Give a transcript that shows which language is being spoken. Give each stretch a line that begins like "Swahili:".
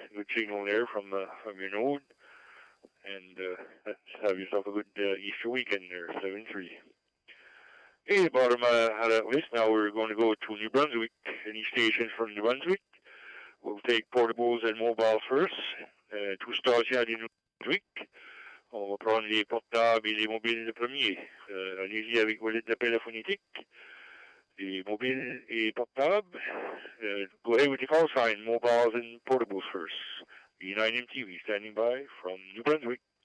English: Good signal there from your node. And have yourself a good Easter weekend there, 7-3. Hey, the bottom of that list, now we're going to go to New Brunswick. Any stations from New Brunswick? We'll take portables and mobiles first.
French: 2 stations à New Brunswick. On va prendre les portables et les mobiles de premier. Allez-y avec vos lettres d'appel phonétique. Les mobiles et portables.
English: Go ahead with the call sign, mobiles and portables first. E9MTV standing by from New Brunswick.